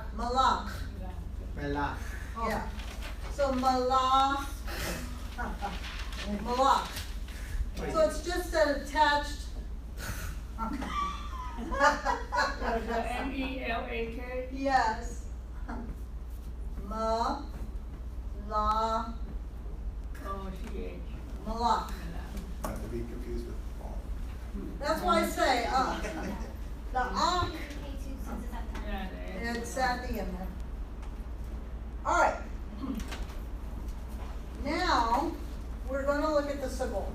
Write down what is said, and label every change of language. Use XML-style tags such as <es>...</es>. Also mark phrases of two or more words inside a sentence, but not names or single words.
<en>Malak. Mela. Yeah. So Malak. Malak. So it's just an attached. M-E-L-A-K. Yes. Ma. La. O-C-H. Malak. Not to be confused with Paul. That's why I say, the ak, K2 since it's at the end. Yeah, it's at the end there. Alright. Now, we're gonna look at the syllable.</en>